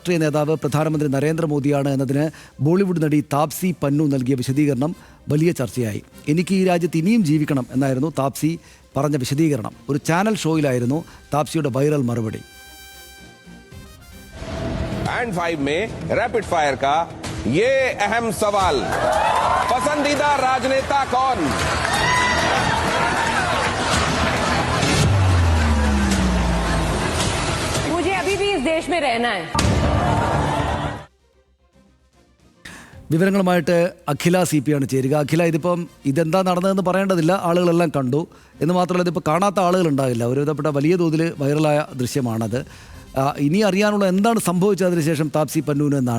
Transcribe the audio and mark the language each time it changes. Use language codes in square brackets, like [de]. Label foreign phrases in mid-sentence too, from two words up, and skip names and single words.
[ml] രാഷ്ട്രീയ നേതാവ് പ്രധാനമന്ത്രി നരേന്ദ്രമോദിയാണ് എന്നതിന് ബോളിവുഡ് നടി താപ്സി പന്നു നൽകിയ വിശദീകരണം വലിയ ചർച്ചയായി. എനിക്ക് ഈ രാജ്യത്ത് ഇനിയും ജീവിക്കണം എന്നായിരുന്നു താപ്സി പറഞ്ഞ വിശദീകരണം. ഒരു ചാനൽ ഷോയിലായിരുന്നു താപ്സിയുടെ വൈറൽ മറുപടി. [hi] बैंड 5 में रैपिड फायर का ये अहम सवाल, पसंदीदा राजनेता कौन? मुझे अभी भी इस देश में रहना है. [ml] വിവരങ്ങളുമായിട്ട് അഖില CP ആണ് ചേരുക. അഖില, ഇതിപ്പം ഇതെന്താ നടന്നതെന്ന് പറയേണ്ടതില്ല, ആളുകളെല്ലാം കണ്ടു എന്ന് മാത്രമല്ല ഇതിപ്പോൾ കാണാത്ത ആളുകളുണ്ടാകില്ല. ഒരുവിധപ്പെട്ട വലിയ തോതിൽ വൈറലായ ദൃശ്യമാണത്. ഇനി അറിയാനുള്ള എന്താണ് സംഭവിച്ചത് അതിനുശേഷം താപ്സി പന്നുവിന് എന്നാണ്.